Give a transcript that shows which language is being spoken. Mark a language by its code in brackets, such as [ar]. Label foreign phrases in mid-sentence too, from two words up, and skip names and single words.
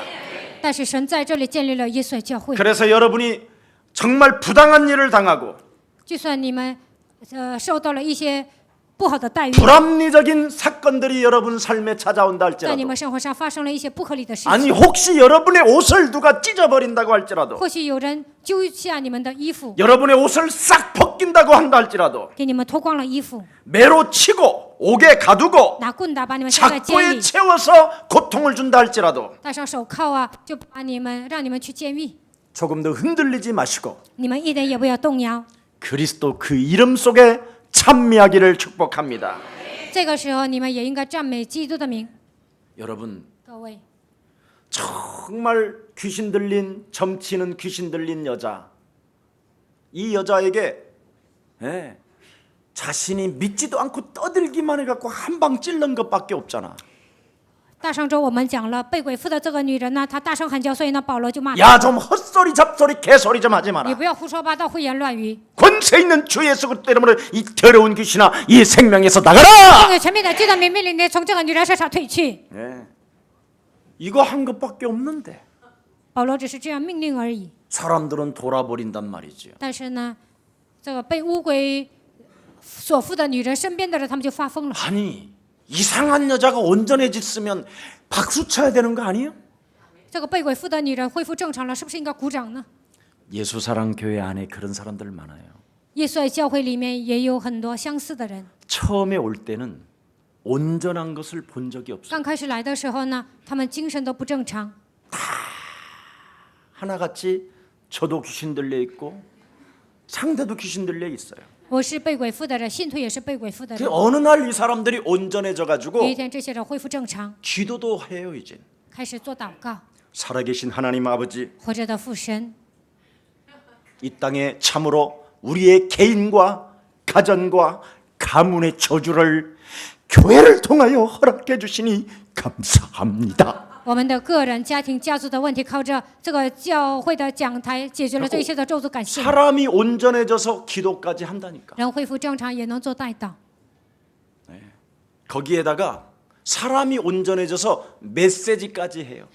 [zh] 但是神在这里建立了耶稣爱教会， [ko] 그래서 여러분이 정말 부당한 일을 당하고 [zh] 就算你们受到了一些不好的待遇， [ko] 불합리적인 사건들이 여러분 삶에 찾아온다 [zh] 在你 [ko] 할지라도 [zh] 们生活上发生了一些不合理的事 [ko] 아니 [zh] 情， [ko] 혹시 여러분의 옷을 누가 찢어버린다고 할지라도 [zh] 或许有人揪下你们的衣服， [ko] 여러분의 옷을 싹 벗긴다고 한다 할지라도 [zh] 给你们脱光了衣服， [ko] 매로 치고 옥에 가두고 [zh] 拿棍打把你们下在监 [ko] 작고에 [zh] 里， [ko] 채워서 고통을 준다 할지라도 [zh] 戴上手铐啊，就把你们让你们去监狱， [ko] 조금 더 흔들리지 마시고 [zh] 你们一点也不要动摇。 [ko] 그리스도 그 이름 속에 찬미하기를 축복합니다. [zh] 这个时候，你们也应该赞美基督的名。 [ko] 여러분 [zh] 各位， [ko] 정말 귀신 들린 점치는 귀신 들린 여자, 이 여자에게 자신이 믿지도 않고 떠들기만 해갖고 한 방 찔른 것밖에 없잖아. [zh] 大上周我们讲了被鬼附的这个女人呢，她大声喊叫，所以呢，保罗就骂她： [ko] 야 좀 헛소리 잡소리 개소리 좀 하지 [zh] 你 [ko] 마라. [zh] 不要胡说八道、胡言乱语。 [ko] 권세 있는 주 예수 그리스도 이름으로 이 더러운 귀신아 이 생명에서 [zh] 这 [ko] 나가라. [zh] 个全面的基督名命令你从这个女人身上退去。 [ko] 이거 한 것밖에 없는데 [zh] 保罗只是这样命令而已。 [ko] 사람들은 돌아버린단 말이죠. [zh] 但是呢，这个被污鬼所附的女人身边的人，他们就发疯了。 [ko] 아니 이상한 여자가 온전해졌으면 박수 쳐야 되는 거 아니에요? [zh] 这个被鬼附的女人恢复正常了，是不是应该鼓掌呢？ [ko] 예수사랑 교회 안에 그런 사람들 많아요. [zh] 耶稣爱教会里面也有很多相似的人。 [ko] 처음에 올 때는 온전한 것을 본 적이 없어요. [zh] 刚开始来的时候呢，他们精神都不正常， [ko] 하나같이 저도 귀신 들려 있고 상대도 귀신 들려 있어요. [zh] 我是被鬼附的人，信徒也是被鬼附的 [ko] 그 [zh] 人。 [ko] 어느 날 이 사람들이 온전해져 [zh] 有 [ko] 가지고 [zh] 一天，这些人恢复正常， [ko] 기도도 해요 이제. [zh] 开始做祷告。 [ko] 살아계신 하나님 아버지, [zh] 活着的父神， [ko] 이 땅에 참으로 우리의 개인과 가정과 가문의 저주를 교회를 통하여 허락해 주시니 감사합니다. [zh] 我们的个人、家庭、家族的问题，靠着这个教会的讲台解决了这一切的咒诅，感谢你。 [ko] 사람이 온전해져서 기도까지 한다니까. [zh] 人恢复正常也能做代祷， [ko] 거기에다가 사람이 온전해져서 메시지까지 해요.